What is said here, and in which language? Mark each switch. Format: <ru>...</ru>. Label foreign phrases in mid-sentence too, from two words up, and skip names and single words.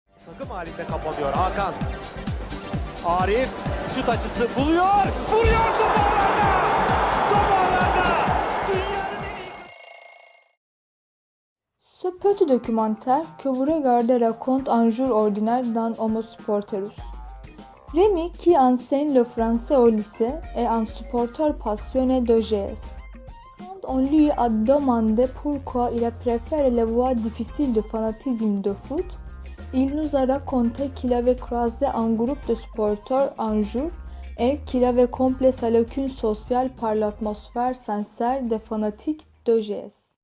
<tr>Takım halinde kapanıyor Hakan. Arif şut açısı buluyor. Vuruyor top ağlarda. Top ağlarda. Dünyanın en iyi...</tr> <fr>Ce petit documentaire que vous regardez raconte un jour ordinaire dans Homo Sporterus. Rémi, qui enseigne le français au lycée, est un supporter passionné de GS. Quand on lui a demandé pourquoi il a préféré les voies difficiles de fanatisme de foot, il nous a raconté qu'il avait croisé un groupe de supporters un jour et qu'il avait comblé sa lacune sociale par l'atmosphère sincère des fanatiques de GS.</fr>